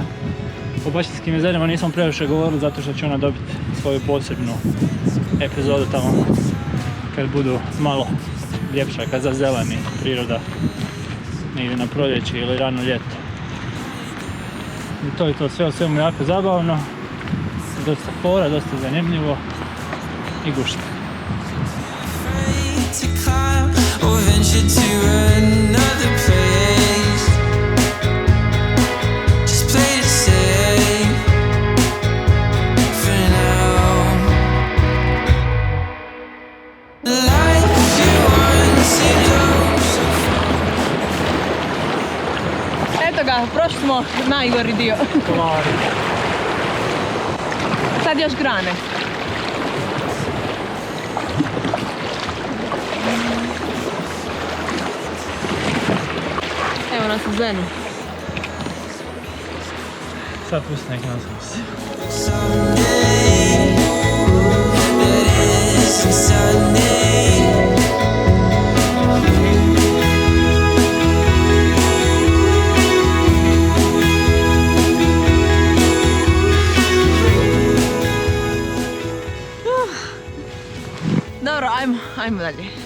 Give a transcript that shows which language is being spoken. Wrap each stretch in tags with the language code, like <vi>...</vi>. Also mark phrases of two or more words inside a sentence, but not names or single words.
<hr>O Baćinskim jezerima nisam previše govorili zato što će ona dobiti svoju posebnu epizodu tamo kad budu malo ljepša, kad zazeleni priroda negdje na proljeće ili rano ljeto. I to je to, sve o svemu jako zabavno, dosta fora, dosta zanimljivo i gušta.</hr> <en>To climb or venture to another place. Just play it safe for now. Like you want to go so</en> <hr>Eto ga, prošli smo najgori dio. Sad još grane. Evo nas u Zenu. Sad pusti nek nas nosi.</hr> <en>someday. That isn't Sunday.</en> <hr>Dobro, ajmo dalje.</hr>